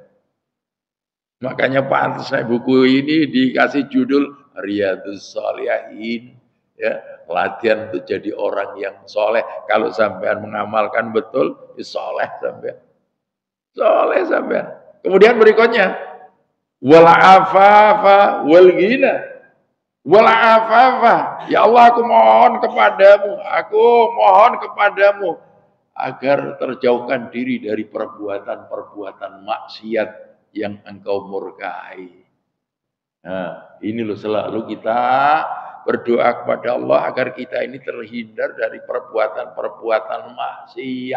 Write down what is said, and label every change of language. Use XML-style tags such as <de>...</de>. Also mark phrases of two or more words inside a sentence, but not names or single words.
<id>Makanya pantas saya buku ini dikasih judul Riyadhus Shalihin. Ya, latihan untuk jadi orang yang soleh. Kalau sampean mengamalkan betul, ya soleh sampean. Soleh sampean. Kemudian berikutnya,</id> <ar>ولا عفافا والغنى. ولا عفافا.</ar> <id>Ya Allah, aku mohon kepadamu agar terjauhkan diri dari perbuatan-perbuatan maksiat yang engkau murkai. Nah, ini loh selalu kita berdoa kepada Allah agar kita ini terhindar dari perbuatan-perbuatan maksiat.</id>